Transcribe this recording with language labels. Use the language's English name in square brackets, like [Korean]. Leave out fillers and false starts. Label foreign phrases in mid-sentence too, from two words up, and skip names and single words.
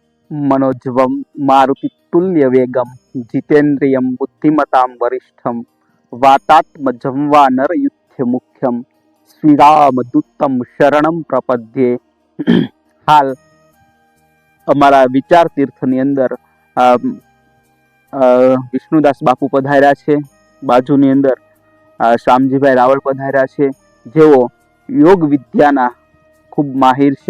[Sanskrit] मनोजवम मारुतितुल्य वेगम जितेन्द्रियम बुद्धिमतां वरिष्ठम वातात्मजं वा नरयुध्य मुख्यम श्रीरामदूतम शरणम प्रपद्ये। [Gujarati] हाल અમારા વિચાર તીર્થની અંદર વિષ્ણુદાસ બાપુ પધાર્યા છે. બાજુની અંદર શામજીભાઈ રાવળ પધાર્યા છે, જેઓ યોગ વિદ્યાના ખૂબ માહિર છે.